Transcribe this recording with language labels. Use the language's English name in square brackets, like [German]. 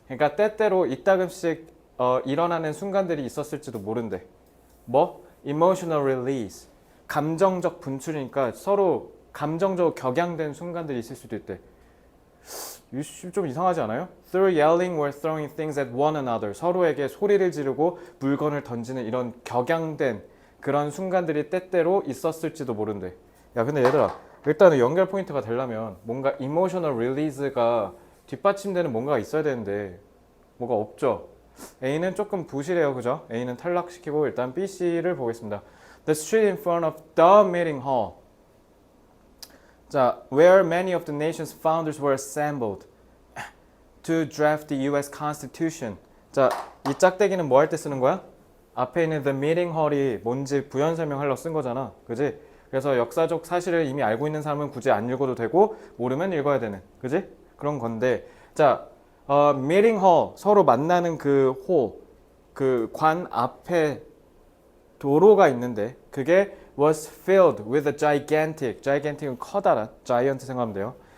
[Korean] 그러니까 때때로 이따금씩 일어나는 순간들이 있었을지도 모른대. 뭐? [English] emotional release. [Korean] 감정적 분출이니까 서로 감정적으로 격양된 순간들이 있을 수도 있대. 좀 이상하지 않아요? [English] Through yelling or throwing things at one another. [Korean] 서로에게 소리를 지르고 물건을 던지는 이런 격양된 그런 순간들이 때때로 있었을지도 모른대. 야, 근데 얘들아, 일단은 연결 포인트가 되려면 뭔가 [English] emotional release가 [Korean] 뒷받침되는 뭔가가 있어야 되는데 뭐가 없죠. A는 조금 부실해요, 그죠? A는 탈락시키고 일단 B, C를 보겠습니다. [English] The street in front of the meeting hall. 자, where many of the nation's founders were assembled to draft the U.S. Constitution. [Korean] 자, 이 짝대기는 뭐 할 때 쓰는 거야? 앞에 있는 the meeting hall이 뭔지 부연 설명하려고 쓴 거잖아, 그지? 그래서 역사적 사실을 이미 알고 있는 사람은 굳이 안 읽어도 되고 모르면 읽어야 되는, 그지? 그런 건데, 자, meeting hall 서로 만나는 그 홀, 그 관 앞에 도로가 있는데 그게 [English] was filled with a gigantic은 [Korean] 커다란, giant 생각하면 돼요.